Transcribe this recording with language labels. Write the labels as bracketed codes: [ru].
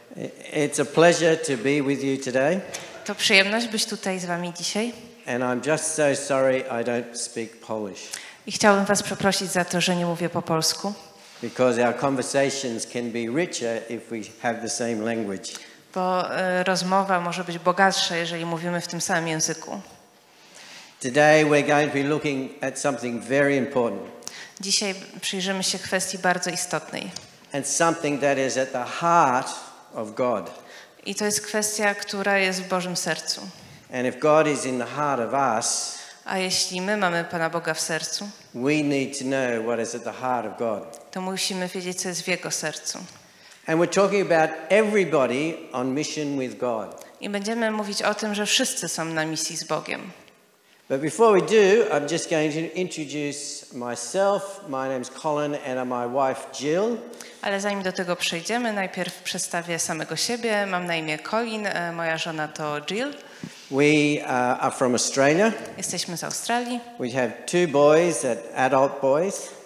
[en] It's a pleasure to be with you today. [pl] To przyjemność być tutaj z wami dzisiaj. [en] And I'm just so sorry I don't speak Polish. [pl] I chciałbym was przeprosić za to, że nie mówię po polsku. [en] Because our conversations can be richer if we have the same language. [pl] Bo rozmowa może być bogatsza, jeżeli mówimy w tym samym języku. [en] Today we're going to be looking at something very important. [pl] Dzisiaj przyjrzymy się kwestii bardzo istotnej. [en] And something that is at the heart of God. [pl] I to jest kwestia, która jest w Bożym sercu. [en] And if God is in the heart of us, [pl] a jeśli my mamy Pana Boga w sercu, [en] we need to know what is at the heart of God. [pl] To musimy wiedzieć, co jest w Jego sercu. [en] And we're talking about everybody on mission with God. [pl] I będziemy mówić o tym, że wszyscy są na misji z Bogiem. [en] But before we do, I'm just going to introduce myself. My name is Colin and my wife Jill. [pl] Ale zanim do tego przejdziemy, najpierw przedstawię samego siebie. Mam na imię Colin, moja żona to Jill. [en] We are from Australia. [pl] Jesteśmy z Australii. [en] We have two boys, adult boys.